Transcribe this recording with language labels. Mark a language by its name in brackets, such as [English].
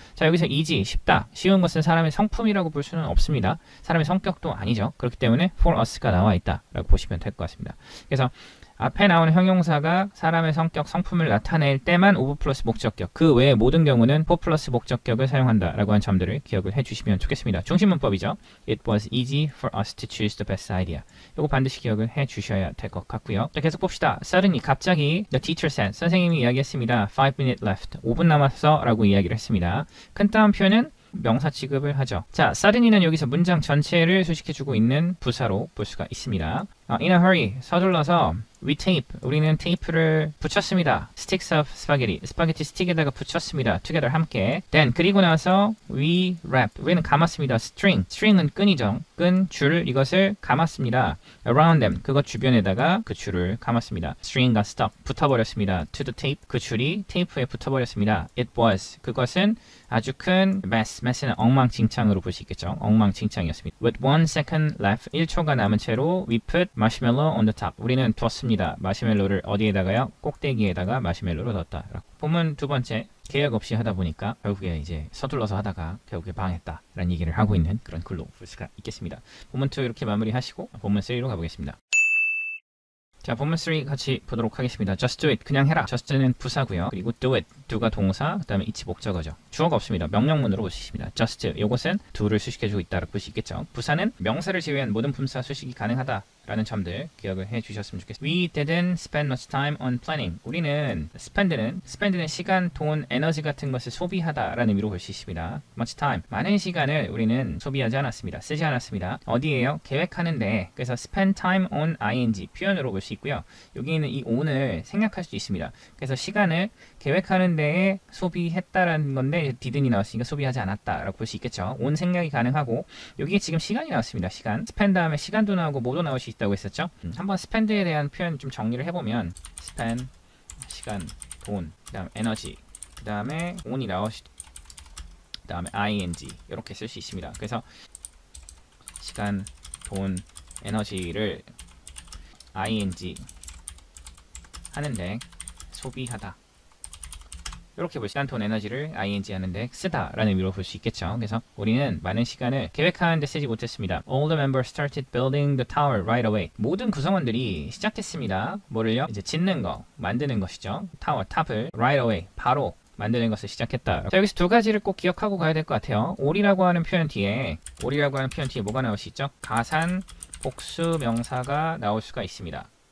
[Korean] 자, 여기서 easy, 쉽다, 쉬운 것은 사람의 성품이라고 볼 수는 없습니다. 사람의 성격도 아니죠. 그렇기 때문에 for us가 나와 있다라고 보시면 될 것 같습니다. 그래서 앞에 나오는 형용사가 사람의 성격, 성품을 나타낼 때만 of 플러스 목적격, 그 외의 모든 경우는 for 플러스 목적격을 사용한다라고 하는 점들을 기억을 해주시면 좋겠습니다. 중심문법이죠. [English] It was easy for us to choose the best idea. [Korean] 이거 반드시 기억을 해주셔야 될 것 같고요. 자, 계속 봅시다. [English] Suddenly, [Korean] 갑자기 [English] the teacher said, [Korean] 선생님이 이야기했습니다. [English] 5 minutes left, [Korean] 5분 남았어 라고 이야기를 했습니다. 큰 따옴표는 명사 취급을 하죠. 자, suddenly는 여기서 문장 전체를 수식해주고 있는 부사로 볼 수가 있습니다. [English] In a hurry, [Korean] 서둘러서 [English] we tape, [Korean] 우리는 테이프를 붙였습니다. [English] sticks of spaghetti, [Korean] 스파게티 스틱에다가 붙였습니다. [English] together, [Korean] 함께. [English] then, [Korean] 그리고 나서 [English] we wrap, [Korean] 우리는 감았습니다. string은 끈이죠. 끈, 줄, 이것을 감았습니다. around them, 그것 주변에다가 그 줄을 감았습니다. [English] string got stuck, [Korean] 붙어버렸습니다. [English] to the tape, [Korean] 그 줄이 테이프에 붙어버렸습니다. [English] it was, [Korean] 그것은 아주 큰 mess는 엉망진창으로 볼 수 있겠죠. 엉망진창이었습니다. [English] with 1 second left, [Korean] 1초가 남은 채로 [English] we put marshmallow on the top, [Korean] 우리는 두었습니다. 마시멜로를 어디에다가요? 꼭대기에다가 마시멜로를 넣었다. 본문 두 번째, 계약 없이 하다 보니까 결국에 이제 서둘러서 하다가 결국에 방했다 라는 얘기를 하고 있는 그런 글로 볼 수가 있겠습니다. 본문 2 이렇게 마무리하시고 본문 3로 가보겠습니다. 자, 본문 3 같이 보도록 하겠습니다. [English] Just do it. [Korean] 그냥 해라. [English] just는 [Korean] 부사고요. 그리고 [English] do it. [Korean] do가 동사, 그 다음에 it이 목적어죠. 주어가 없습니다. 명령문으로 볼 수 있습니다. [English] just. [Korean] 요것은 do를 수식해주고 있다고 볼 수 있겠죠. 부사는 명사를 제외한 모든 품사 수식이 가능하다. 라는 점들 기억을 해 주셨으면 좋겠습니다. [English] We didn't spend much time on planning. [Korean] 우리는 spend는 시간, 돈, 에너지 같은 것을 소비하다 라는 의미로 볼 수 있습니다. [English] much time. [Korean] 많은 시간을 우리는 소비하지 않았습니다. 쓰지 않았습니다. 어디에요? 계획하는데. 그래서 spend time on ing 표현으로 볼 수 있고요. 여기 있는 이 on을 생략할 수도 있습니다. 그래서 시간을 계획하는 데에 소비했다라는 건데 didn't 나왔으니까 소비하지 않았다라고 볼 수 있겠죠. on 생략이 가능하고 여기에 지금 시간이 나왔습니다. 시간. spend 다음에 시간도 나오고 뭐도 나올 수 있다고 했었죠. 한번 spend에 대한 표현 좀 정리를 해보면 spend, 시간, 돈, 그 다음 에너지, 그 다음에 on이 나오시, 그 다음에 ing 이렇게 쓸 수 있습니다. 그래서 시간, 돈, 에너지를 ing 하는데 소비하다. 이렇게 볼 시간, 돈, 에너지를 ing 하는데 쓰다 라는 의미로 볼 수 있겠죠. 그래서 우리는 많은 시간을 계획하는데 쓰지 못했습니다. [English] All the members started building the tower right away. [Korean] 모든 구성원들이 시작했습니다. 뭐를요? 이제 짓는 거, 만드는 것이죠. 타워, 탑을 [English] right away, [Korean] 바로 만드는 것을 시작했다. 자, 여기서 두 가지를 꼭 기억하고 가야 될 것 같아요. all이라고 하는 표현 뒤에 뭐가 나올 수 있죠? 가산, 복수 명사가 나올 수가 있습니다.